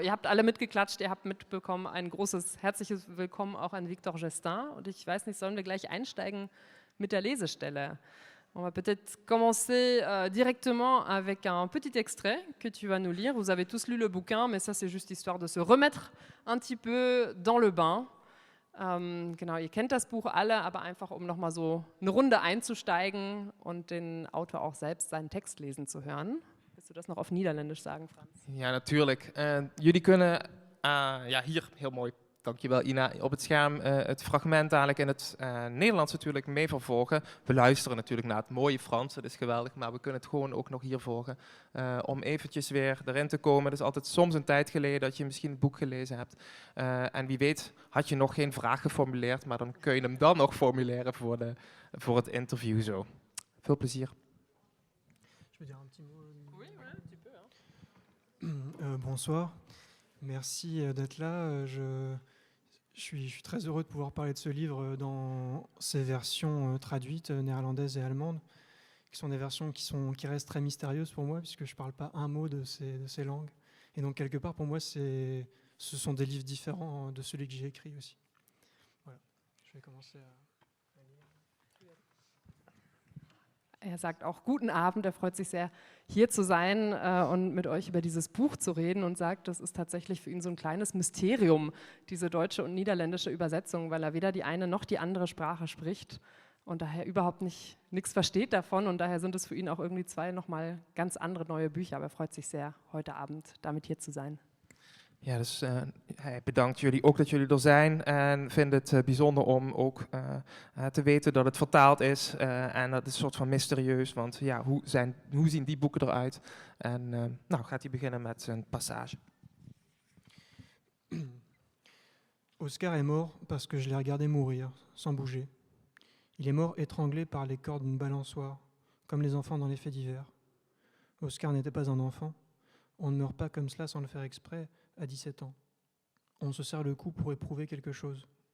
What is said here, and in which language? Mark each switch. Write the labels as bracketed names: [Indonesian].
[German] Ihr habt alle mitgeklatscht, ihr habt mitbekommen. Ein großes, herzliches Willkommen auch an Victor Justin. Und ich weiß nicht, sollen wir gleich einsteigen mit der Lesestelle? [French] On va peut-être commencer directement avec un petit extrait que tu vas nous lire. Vous avez tous lu le bouquin, mais ça c'est juste histoire de se remettre un petit peu dans le bain. [German] Genau, ihr kennt das Buch alle, aber einfach um nochmal so eine Runde einzusteigen und den Autor auch selbst seinen Text lesen zu hören. Willst du das noch auf Niederländisch sagen, Franz? [Dutch] Ja, natuurlijk. Jullie kunnen, ja hier, heel mooi. Dankjewel Ina. Op het scherm het fragment dadelijk in het Nederlands natuurlijk mee vervolgen. We luisteren natuurlijk naar het mooie Frans, dat is geweldig, maar we kunnen het gewoon ook nog hier volgen. Om eventjes weer erin te komen. Het is altijd soms een tijd geleden dat je misschien het boek gelezen hebt. En wie weet had je nog geen vraag geformuleerd, maar dan kun je hem dan nog formuleren voor het interview zo. Veel plezier. [French] Je peux dire un petit mot? Oui, tu peux. Bonsoir. Merci d'être là. Je suis très heureux de pouvoir parler de ce livre dans ses versions traduites, néerlandaises et allemandes, qui sont des versions qui restent très mystérieuses pour moi, puisque je ne parle pas un mot de ces langues. Et donc, quelque part, pour moi, ce sont des livres différents de celui que j'ai écrit aussi. Voilà. Je vais commencer à... [German] Er sagt auch guten Abend, er freut sich sehr, hier zu sein und mit euch über dieses Buch zu reden und sagt, das ist tatsächlich für ihn so ein kleines Mysterium, diese deutsche und niederländische Übersetzung, weil er weder die eine noch die andere Sprache spricht und daher überhaupt nichts versteht davon und daher sind es für ihn auch irgendwie zwei nochmal ganz andere neue Bücher, aber er freut sich sehr, heute Abend damit hier zu sein. [Dutch] Ja, dus hij bedankt jullie ook dat jullie er zijn en vindt het bijzonder om ook te weten dat het vertaald is. En dat is een soort van mysterieus, want ja, hoe zien die boeken eruit? En nou gaat hij beginnen met zijn passage. [French] Oscar est mort parce que je l'ai regardé mourir, sans bouger. Il est mort étranglé par les cordes d'une balançoire, comme les enfants dans les faits divers. Oscar n'était pas un enfant. On ne meurt pas comme cela sans le faire exprès à 17 ans. On se serre le cou pour éprouver quelque chose.